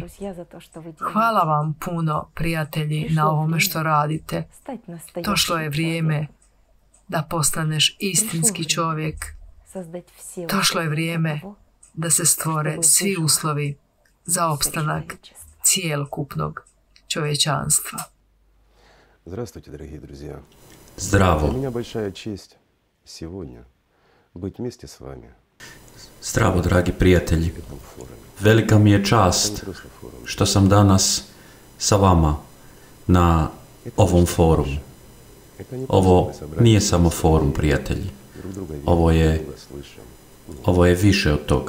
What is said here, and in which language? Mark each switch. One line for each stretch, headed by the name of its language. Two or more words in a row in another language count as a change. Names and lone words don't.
Bosnian: Hvala vam puno, prijatelji, na ovome što radite. Došlo je vrijeme da postaneš istinski čovjek. Došlo je vrijeme da se stvore svi uslovi za opstanak cijelokupnog čovječanstva.
Russian: Здравствуйте, дорогие друзья.
Bosnian: Zdravo.
Russian: Для меня большая честь сегодня быть вместе с вами.
Bosnian: Zdravo, dragi prijatelji. Velika mi je čast što sam danas sa vama na ovom forumu. Ovo nije samo forum, prijatelji. Ovo je više od toga.